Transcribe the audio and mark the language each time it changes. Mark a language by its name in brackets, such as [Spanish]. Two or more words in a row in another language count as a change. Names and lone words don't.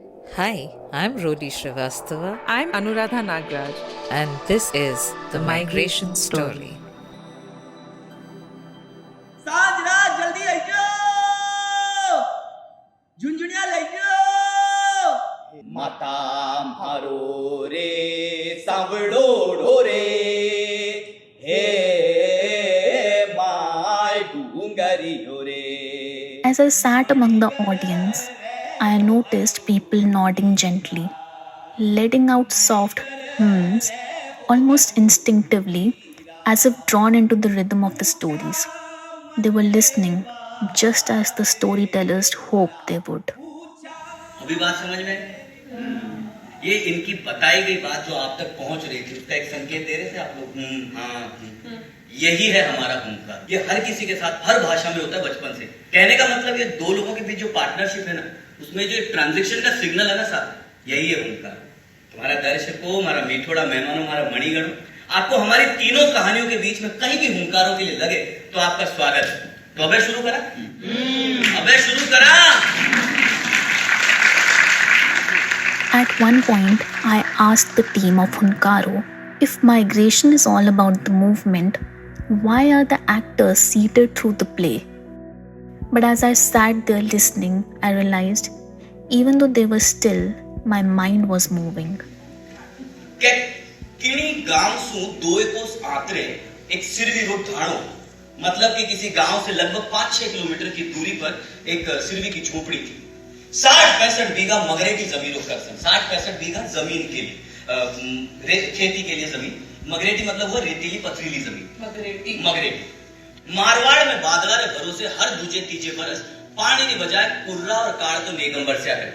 [English] Hi, I'm Rodi Srivastava, I'm Anuradha Nagraj. and this is The Migration Story. [Marwari] सांझ रात जल्दी आवजो झुंझुणिया लई गयो माता मारो रे सांभळो ढोरे हे माय डुंगरीओ रे. [English] As I sat among the audience, I noticed people nodding gently, letting out soft hums almost instinctively, as if drawn into the rhythm of the stories. They were listening just as the storytellers hoped they would. [Hindi] अभी बात समझ में? ये इनकी बताई गई बात जो आप तक पहुंच रही थी उसका एक संकेत दे रहे थे आप लोग. यही है हमारा हुंकार. ये हर किसी के साथ हर भाषा में होता है बचपन से. कहने का मतलब ये दो लोगों के बीच जो पार्टनरशिप है ना उसमें जो ट्रांजैक्शन का सिग्नल है ना साहब, यही है हुंकार. तुम्हारा दर्शकों, हमारा मीठोड़ा मेहमानों, हमारा मणिगणों, आपको हमारी तीनों कहानियों के बीच में कहीं भी हुंकारों के लिए लगे तो आपका स्वागत है. [Marwari] तो अबे शुरू करा. [English] At one point, I asked the team of Hunkaro if migration is all about the movement, why are the actors seated through the play? But as I sat there listening, I realized even though they were still, my mind was moving. [Marwari] के किणी गाम शूं दो एकोस आंतरे एक सिरवी रोड ठाणो, [Hindi] मतलब कि किसी गांव से लगभग 5-6 किलोमीटर की दूरी पर एक सिरवी की झोपड़ी थी. 60-65 [Marwari] बीघा मगरेटी जमीन कर [Hindi] 60-65 बीघा जमीन के लिए खेती के लिए जमीन. मगरेटी मतलब वो रेतीली पथरीली जमीन. [Marwari] मगरेटी मारवाड़ में बादला रे भरोसे हर दूजे तीजे बरस [Hindi] पानी की बजाय [Marwari] कुर्रा और काड़ तो नेगम बरसा करे.